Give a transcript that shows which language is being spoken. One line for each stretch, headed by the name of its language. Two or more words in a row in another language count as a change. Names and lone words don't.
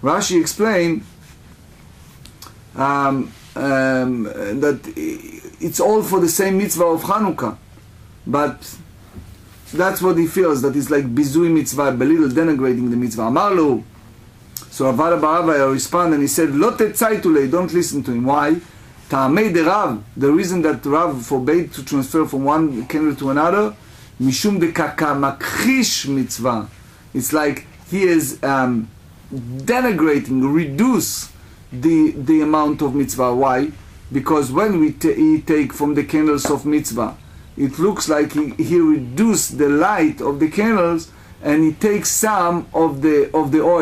English: Rashi explained that it's all for the same mitzvah of Hanukkah, but that's what he feels, that it's like
Hebrew: bizui mitzvah,
English: belittle, denigrating the mitzvah.
Aramaic: Amarlu.
English: So Rav Barava responded and he said,
Aramaic: Lo tetzaytulei,
English: don't listen to him. Why?
Aramaic: Ta'amei de Rav,
English: the reason that Rav forbade to transfer from one candle to another,
Aramaic: mishum de kaka makhish mitzvah.
English: It's like he is denigrating, reduce the amount of mitzvah. Why? Because when we take from the candles of mitzvah, it looks like he reduced the light of the candles, and he takes some of the oil.